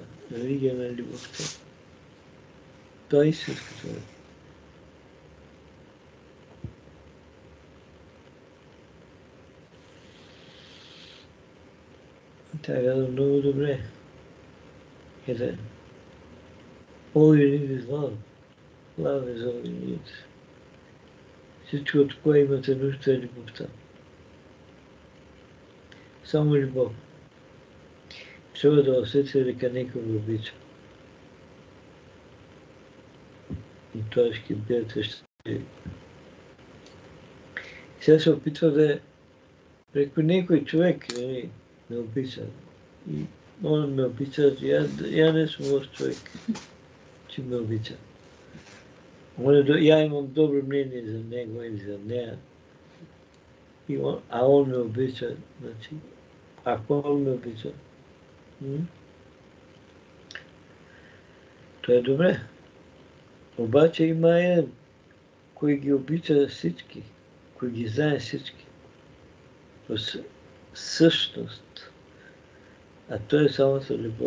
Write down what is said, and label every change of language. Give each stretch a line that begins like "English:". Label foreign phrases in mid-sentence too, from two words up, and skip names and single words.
Macedonian: Религија на љубовта. Тоа е истинската. Така да много добре. Ете.
English: All you need is love. Love is all you need.
Bulgarian: Всичко от кое имате нужда е любовта. Само любов.
Macedonian: Треба да осетите дека некој го обича. И тоа ќе бидете щастливи. Сега се опитва да преку некој човек ме обича. И он ме обича, ја не сум лош човек, че ме обича. Ја имам добро мнение за него или за неа. А он ме обича, значи, ако он ме обича, тоа е добре.
Bulgarian: Обаче има еден кој ги обича всички, кои ги знае всички, по същност, а той е самата любов.